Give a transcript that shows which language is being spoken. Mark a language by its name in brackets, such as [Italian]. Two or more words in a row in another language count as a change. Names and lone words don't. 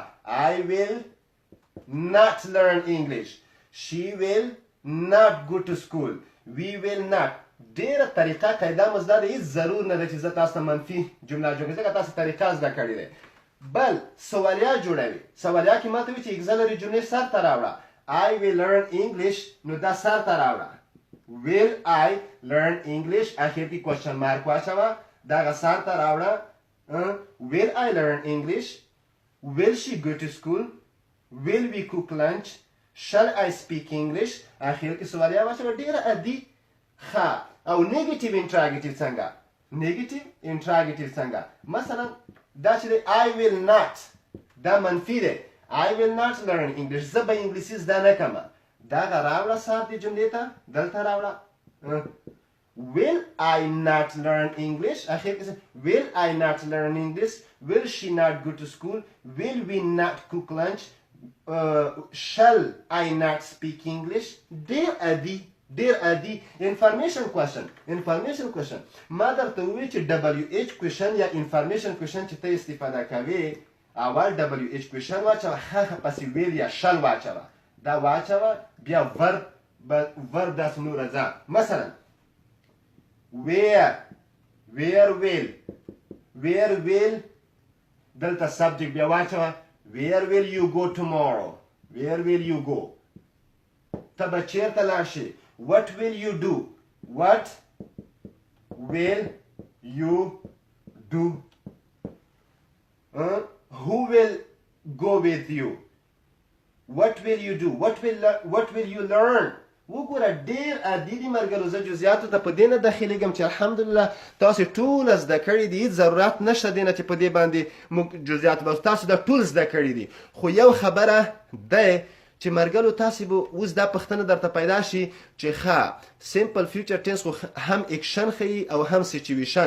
[English] I will not learn English she will not go to school we will not [Pashto] ډیره طریقه قاعده مزده ده هیڅ ضرور نه ده چې زه تاسو ته منفي جمله جوړ کړم ځکه تاسو طریقه زده کړې ده بل سوالیه جوړوي سوالیه کې ماته وي چې اګزلري جملې سر ته راوړه [English] I will learn English [Pashto] نو دا سر ته راوړه [English] will I learn English [Pashto] اخر کې [English] question mark [Pashto] واچوه دغه سر ته راوړه [English] will I learn English will she go to school will we cook lunch shall I speak English [Pashto] اخر کې سوالیه واچوه ډیره عادي ښه او [English] negative interrogative [Pashto] څنګه مثلا دا چې دی [English] I will not [Pashto] دا منفي دی [English] I will not learn English [Pashto] زه به انګلیسي زده نه کړم دغه راوړه سر دې جملې ته دلته [English] راوړه will I not learn English [Pashto] اخر کې [English] will I not learn English will she not go to school will we not cook lunch shall I not speak English [Pashto] ډیر عادي [English] information question [Pashto] ما درته وویل چې [English] WH question [Pashto] یا انفارمیشن کوېشن چې ته استفاده کوې اول [English] WH question [Pashto] واچوه هغه پسې ویل یا شل واچوه دا واچوه بیا ورب داسې نوره ځه مثلا where [English] will [Pashto] دلته سبجیکټ بیا واچوه [English] where will you go tomorrow where will you go [Pashto] ته به چیرته لاړ شې [English] what will you do who will go with you what will you do what will you learn [Pashto] وګوره ډیر عادي دي ملګرو زه جزئیاتو ته په دې نه داخلیږم چې الحمدلله تاسو ټول زده کړي دي هیڅ ضرورت نشته دی نه چې په دې باندې موږ جزئیات تاسو دا ټول زده کړي دي خو یو خبره ده چې مرګلو تاسې به اوس دا پوښتنه درته پیدا شي چې ښه [English] simple future tense [Pashto] خو هم اکشن ښیي او هم سچویشن.